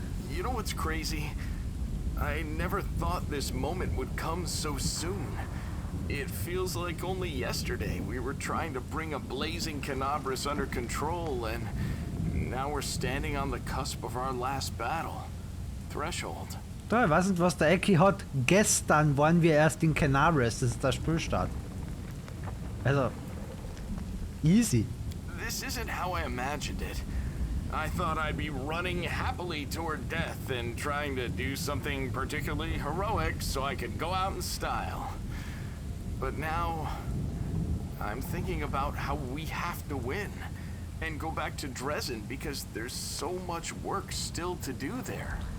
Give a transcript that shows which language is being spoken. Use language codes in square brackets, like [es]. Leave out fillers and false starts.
[en] You know what's crazy? I never thought this moment would come so soon. It feels like only yesterday we were trying to bring a blazing Canabras under control, and now we're standing on the cusp of our last battle. Threshold. [de] Da, ich weiß nicht, was der Ecki hat. Gestern waren wir erst in Canabras. Das ist der Spielstart. Also, easy. [en] This isn't how I imagined it. I thought I'd be running happily toward death and trying to do something particularly heroic so I could go out in style. But now, I'm thinking about how we have to win and go back to Dresden because there's so much work still to do there.